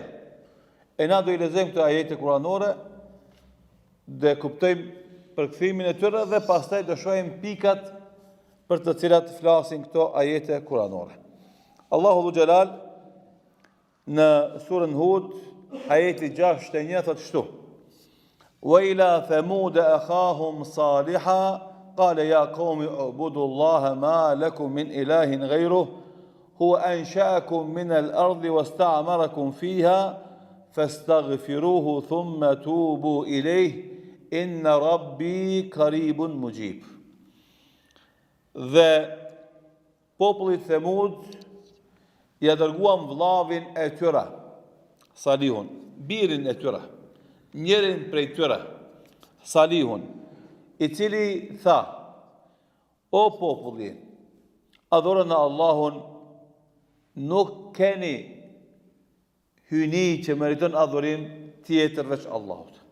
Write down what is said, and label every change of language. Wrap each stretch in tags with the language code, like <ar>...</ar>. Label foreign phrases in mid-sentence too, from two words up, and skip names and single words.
<sq>E na do i lexojmë këto ajete kuranore dhe kuptojmë përkthimin e tyre dhe pastaj do shohim pikat për të cilat flasin këto ajete kuranore.</sq> <ar>الله ذو الجلال</ar> <sq>në surën Hud, ajeti 61 thotë kështu:</sq> <ar>وإلى ثمود أخاهم صالحا قال يا قوم اعبدوا الله ما لكم من إله غيره هو أنشأكم من الأرض واستعمركم فيها فاستغفروه ثم توبوا إليه إن ربي قريب مجيب.</ar> <sq>Dhe populli Themud ja dërguam vllavin e tyre, Salihun, birin e tyre, njërin prej tyre, Salihun, i cili tha: O populli, adhuroni Allahun, nuk keni hyni që meriton adhurim tjetër veç Allahut.</sq>